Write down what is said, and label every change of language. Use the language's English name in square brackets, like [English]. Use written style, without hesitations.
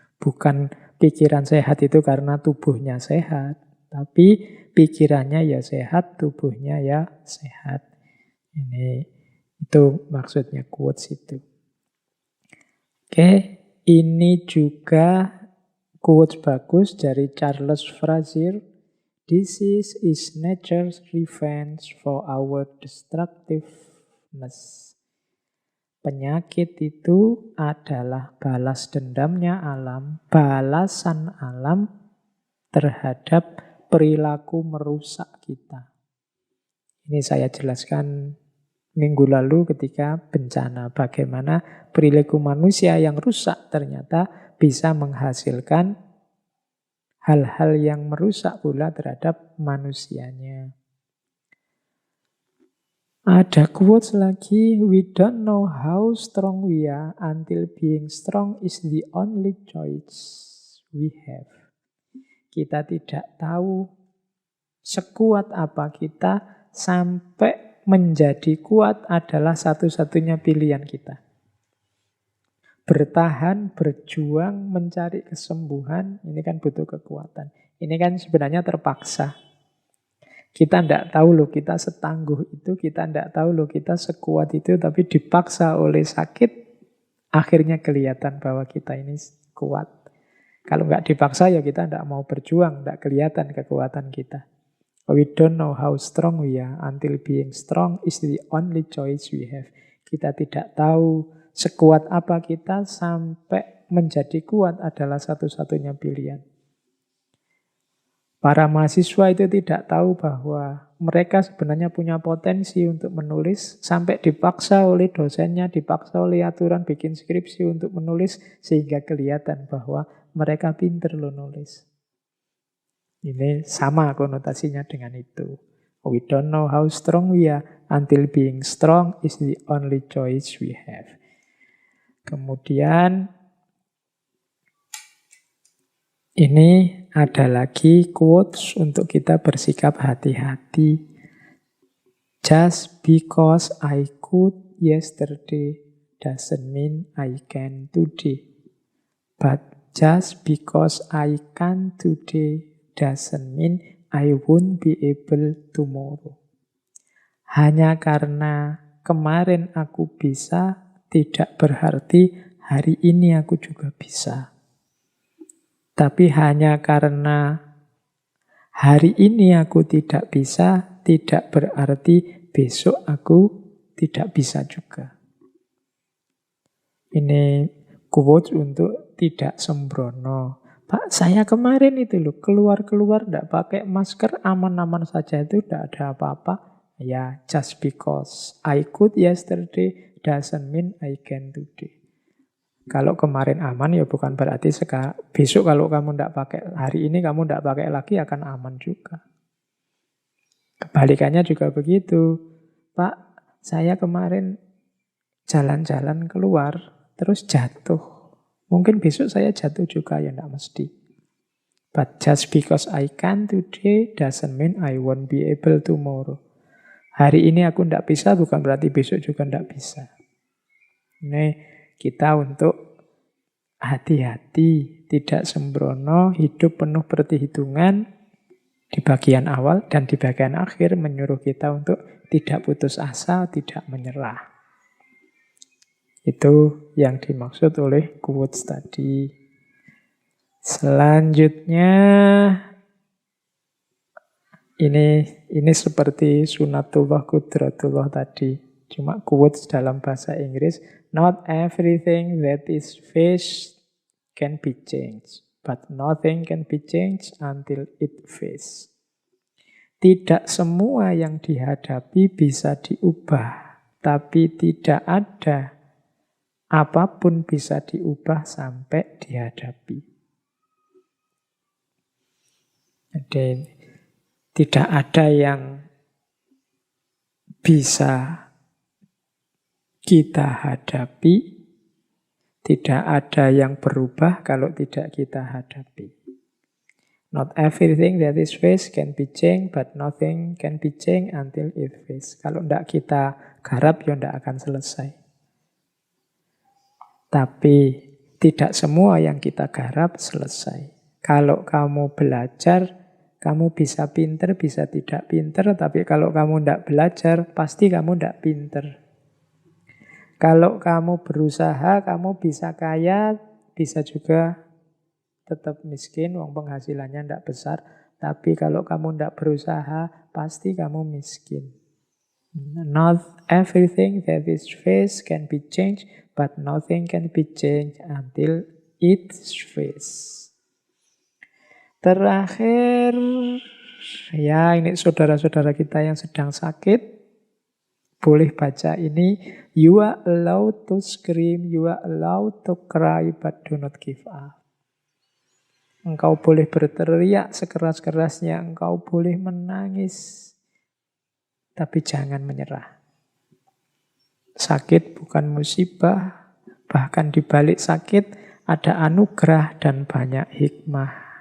[Indonesian] Bukan pikiran sehat itu karena tubuhnya sehat, tapi pikirannya ya sehat, tubuhnya ya sehat. Itu maksudnya quotes itu. Oke, ini juga quotes bagus dari Charles Frazier. [English] Disease is nature's revenge for our destructiveness. [Indonesian] Penyakit itu adalah balas dendamnya alam, balasan alam terhadap perilaku merusak kita. Ini saya jelaskan minggu lalu ketika bencana. Bagaimana perilaku manusia yang rusak ternyata bisa menghasilkan hal-hal yang merusak pula terhadap manusianya. Ada quotes lagi, [English] we don't know how strong we are until being strong is the only choice we have. [Indonesian] Kita tidak tahu sekuat apa kita sampai menjadi kuat adalah satu-satunya pilihan kita. Bertahan, berjuang, mencari kesembuhan, ini kan butuh kekuatan. Ini kan sebenarnya terpaksa. Kita tidak tahu loh kita setangguh itu, kita tidak tahu loh kita sekuat itu, tapi dipaksa oleh sakit, akhirnya kelihatan bahwa kita ini kuat. Kalau nggak dipaksa ya kita tidak mau berjuang, tidak kelihatan kekuatan kita. [English] We don't know how strong we are until being strong is the only choice we have. [Indonesian] Kita tidak tahu sekuat apa kita sampai menjadi kuat adalah satu-satunya pilihan. Para mahasiswa itu tidak tahu bahwa mereka sebenarnya punya potensi untuk menulis sampai dipaksa oleh dosennya, dipaksa oleh aturan bikin skripsi untuk menulis sehingga kelihatan bahwa mereka pinter loh nulis. Ini sama konotasinya dengan itu. [English] We don't know how strong we are until being strong is the only choice we have. [Indonesian] Kemudian ini ada lagi quotes untuk kita bersikap hati-hati. [English] just because I could yesterday doesn't mean I can today. But just because I can today doesn't mean I won't be able tomorrow. [Indonesian] Hanya karena kemarin aku bisa, tidak berarti hari ini aku juga bisa. Tapi hanya karena hari ini aku tidak bisa, tidak berarti besok aku tidak bisa juga. Ini quotes untuk tidak sembrono. Pak, saya kemarin itu loh, keluar-keluar tidak pakai masker, aman-aman saja, itu tidak ada apa-apa. [English] Ya, just because I could yesterday doesn't mean I can today. [Indonesian] Kalau kemarin aman ya bukan berarti besok kalau kamu tidak pakai, hari ini kamu tidak pakai lagi akan aman juga. Kebalikannya juga begitu. Pak, saya kemarin jalan-jalan keluar, terus jatuh. Mungkin besok saya jatuh juga, ya tidak mesti. [English] But just because I can today doesn't mean I won't be able tomorrow. [Indonesian] Hari ini aku tidak bisa, bukan berarti besok juga tidak bisa. Ini kita untuk hati-hati, tidak sembrono, hidup penuh perhitungan di bagian awal dan di bagian akhir menyuruh kita untuk tidak putus asa, tidak menyerah. Itu yang dimaksud oleh quotes tadi. Selanjutnya, ini seperti sunatullah qudratullah tadi. Cuma quotes dalam bahasa Inggris. [English] Not everything that is faced can be changed. But nothing can be changed until it faced. [Indonesian] Tidak semua yang dihadapi bisa diubah. Tapi tidak ada apapun bisa diubah sampai dihadapi. Jadi tidak ada yang bisa kita hadapi, tidak ada yang berubah kalau tidak kita hadapi. [English] Not everything that is faced can be changed, but nothing can be changed until it faced. [Indonesian] Kalau tidak kita garap, ya tidak akan selesai. Tapi tidak semua yang kita garap selesai. Kalau kamu belajar, kamu bisa pinter, bisa tidak pinter, tapi kalau kamu tidak belajar, pasti kamu tidak pinter. Kalau kamu berusaha, kamu bisa kaya, bisa juga tetap miskin, wong penghasilannya tidak besar. Tapi kalau kamu tidak berusaha, pasti kamu miskin. [English] Not everything that is faced can be changed, but nothing can be changed until it's faced. [Indonesian] Terakhir, ya ini saudara-saudara kita yang sedang sakit, boleh baca ini. [English] You are allowed to scream, you are allowed to cry, but do not give up. [Indonesian] Engkau boleh berteriak sekeras-kerasnya, engkau boleh menangis, tapi jangan menyerah. Sakit bukan musibah, bahkan di balik sakit ada anugerah dan banyak hikmah.